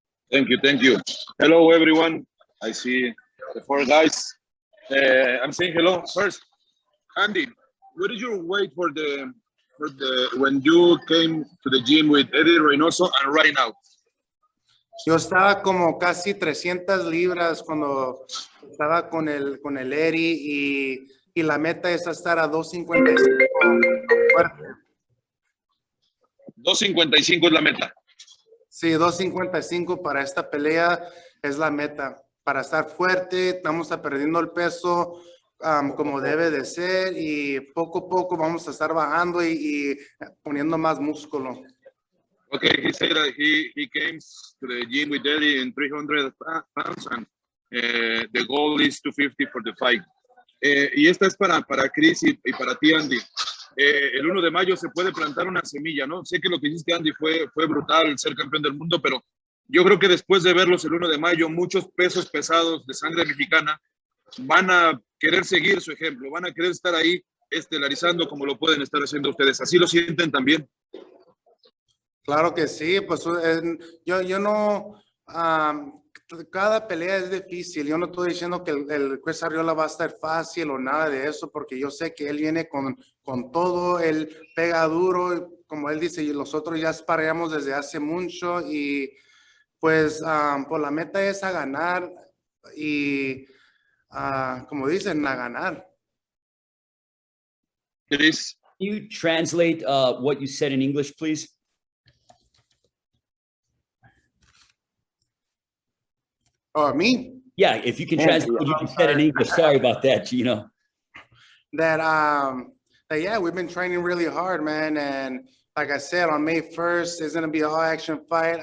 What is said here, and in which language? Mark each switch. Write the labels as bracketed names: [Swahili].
[English] Thank you. Hello, everyone. I see the four guys. I'm saying hello first. Andy, what is your weight for the when you came to the gym with Eddie Reynoso and right now? [Spanish] Yo estaba como casi 300 libras cuando estaba con el Eddie y la meta es estar a 255 fuerte. 255 es la meta. Sí, 255 para esta pelea es la meta. Para estar fuerte, estamos perdiendo el peso como debe de ser y poco a poco vamos a estar bajando y poniendo más músculo. [English] Okay, he said that he came to the gym with Eddie in 300 pounds and the goal is 250 for the fight. [Spanish] Y esta es para Chris y para ti, Andy. El 1 de mayo se puede plantar una semilla, ¿no? Sé que lo que hiciste, Andy, fue brutal, ser campeón del mundo, pero yo creo que después de verlos el 1 de mayo, muchos pesos pesados de sangre mexicana van a querer seguir su ejemplo, van a querer estar ahí estelarizando como lo pueden estar haciendo ustedes. ¿Así lo sienten también? Claro que sí, pues yo no, cada pelea es difícil, yo no estoy diciendo que el Chris Arreola va a estar fácil o nada de eso, porque yo sé que él viene con todo, él pega duro, como él dice, y nosotros ya sparreamos desde hace mucho y pues por la meta es a ganar y como dicen, a ganar. [English] Chris, can you translate what you said in English, please? Me? Yeah, if you can translate what you said in English. Sorry about that, Gino. That yeah, we've been training really hard, man, and like I said, on May 1st is gonna be an all-action fight.